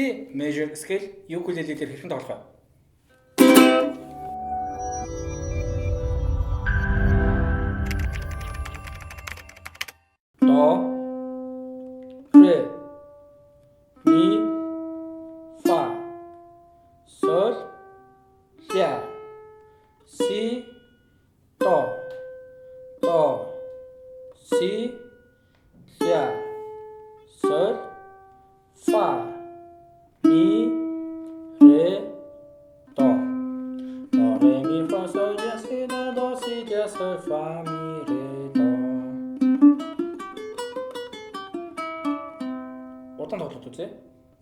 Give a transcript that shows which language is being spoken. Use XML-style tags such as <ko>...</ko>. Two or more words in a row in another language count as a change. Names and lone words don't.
<en>major scale</en> <mn>ukulele дээр хэрхэн тоглох вэ? До, ре, ми, фа, соль, ля, си, до, си, ля, соль, фа, ми, ре, до. До, ре, ми, фа, соль, ля, си, до, си, ля, соль, фа, ми, ре, до. Удаан тоглоод үзье.</mn>